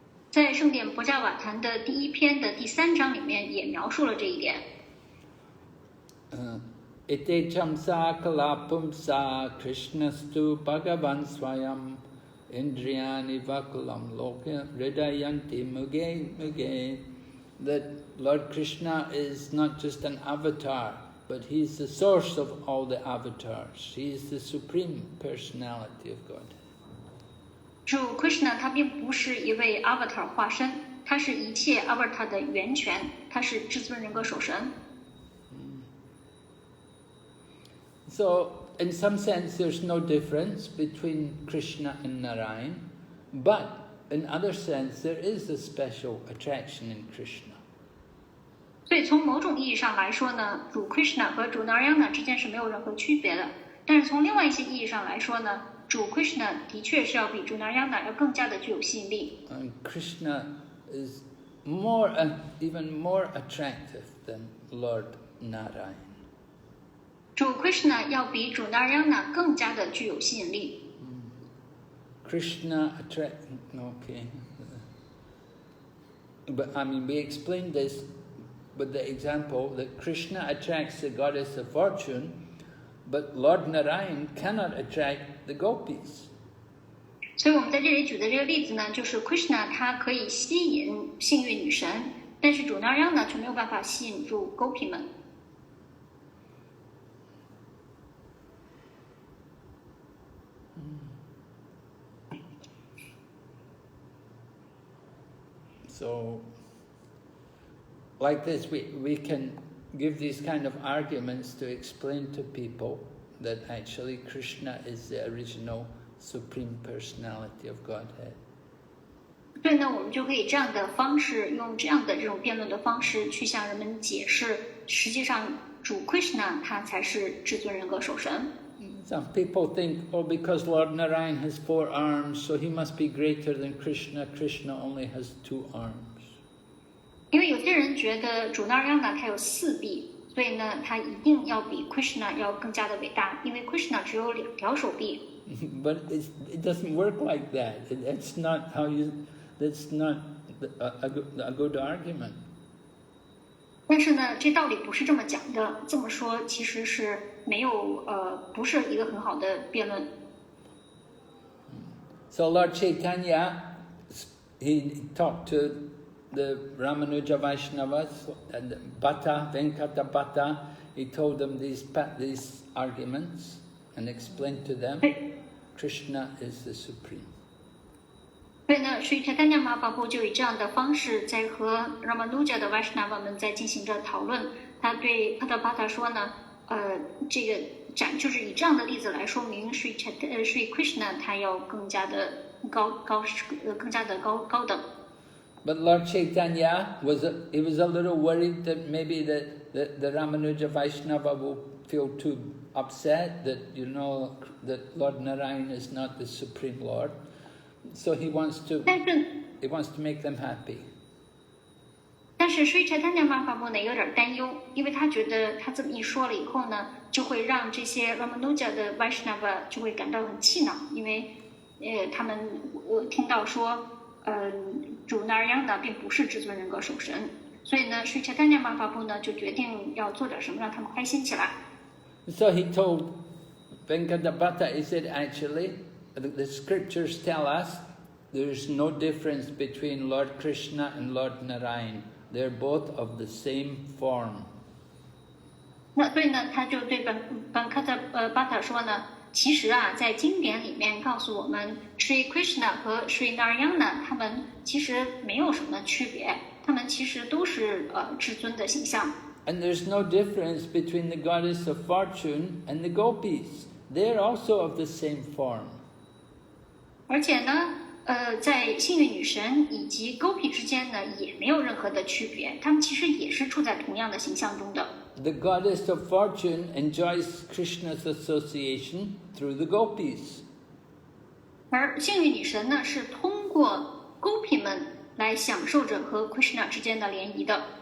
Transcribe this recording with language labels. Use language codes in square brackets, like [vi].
[zh] 在圣典博伽瓦坛的第1篇的第3章里面也描述了这一点。 [sa] Ite chamsa kalapumsa krishnastu bhagavan swayam indriyani vakulam loka hridayanti muge muge. [en] That Lord Krishna is not just an avatar, but he is the source of all the avatars. He is the supreme personality of God. [zh] 主 Krishna 他并不是一位 avatar 化身，他是一切 avatar 的源泉，他是至尊人格守神。 [en] So, in some sense, there's no difference between Krishna and Narayan, but in other sense, there is a special attraction in Krishna. [zh] 所以从某种意义上来说呢，主 Krishna 和主 Narayana 之间是没有任何区别的。但是从另外一些意义上来说呢，主 Krishna 的确是要比主 Narayana 要更加的具有吸引力。 [en] And Krishna is more and even more attractive than Lord Narayan. [zh] 主 Krishna 要比主 Narayana 更加的具有吸引力。 [en] Krishna okay. But I mean, we explained this with the example that Krishna attracts the goddess of fortune, but Lord Narayan cannot attract the gopis. [zh] 所以我们在这里举的这个例子呢，就是 Krishna 他可以吸引幸运女神，但是主 Narayana 却没有办法吸引住 Gopi 们。 [en] So, like this, we can give these kind of arguments to explain to people that actually Krishna is the original Supreme Personality of Godhead. [zh] 所以呢，我们就可以这样的方式，用这样的这种辩论的方式去向人们解释，实际上主 Krishna 他才是至尊人格守神。 [en] Some people think, oh, because Lord Narayan has 4 arms, so he must be greater than Krishna. Krishna only has 2 arms. [zh] 因为有些人觉得主 Narayana 他有4臂，所以呢，他一定要比 Krishna 要更加的伟大，因为 Krishna 只有2条手臂。 [en] But it doesn't work like that. That's not how you. That's not a good argument. [zh] 但是呢，这道理不是这么讲的。这么说其实是没有不是一个很好的辩论。 [en] So Lord Chaitanya, he talked to the Ramanuja Vaishnavas and Bhatta, Venkata Bhatta. He told them these arguments and explained to them Krishna is the supreme. [zh] 所以呢，Sri Chaitanya Mahaprabhu 就以这样的方式在和 Ramanuja 的 Vaishnava 们在进行着讨论。他对 Bhatta Bhatta 说呢，这个就是以这样的例子来说明 Sri Krishna 他要更加的高等。 [en] But Lord Chaitanya was a little worried that maybe that the Ramanuja Vaishnava will feel too upset that, you know, that Lord Narayan is not the Supreme Lord. So he wants to make them happy. [zh] 但是 Sri Chaitanya Mahaprabhu 呢有点担忧，因为他觉得他这么一说了以后呢，就会让这些 Ramanuja 的 Vaishnava 就会感到很气恼，因为他们听到说主 Narayana 并不是至尊人格守神，所以呢 Sri Chaitanya Mahaprabhu 呢就决定要做点什么让他们开心起来。 [en] So he told Venkadabhata, he said, actually, the scriptures tell us there's no difference between Lord Krishna and Lord Narayan. They're both of the same form. [zh] 那所以呢，他就对Venkadabhata 说呢，其实啊，在经典里面告诉我们 ，Sri Krishna 和 Sri Narayana 他们其实没有什么区别，他们其实都是至尊的形象。 [en] And there's no difference between the goddess of fortune and the gopis. They're also of the same form. [zh] 而且呢，在幸运女神以及 Gopi 之间呢，也没有任何的区别，他们其实也是处在同样的形象中的。 [en] The goddess of fortune enjoys Krishna's association through the gopis. [zh] 而幸运女神呢，是通过 Gopi 们来享受着和 Krishna 之间的联谊的。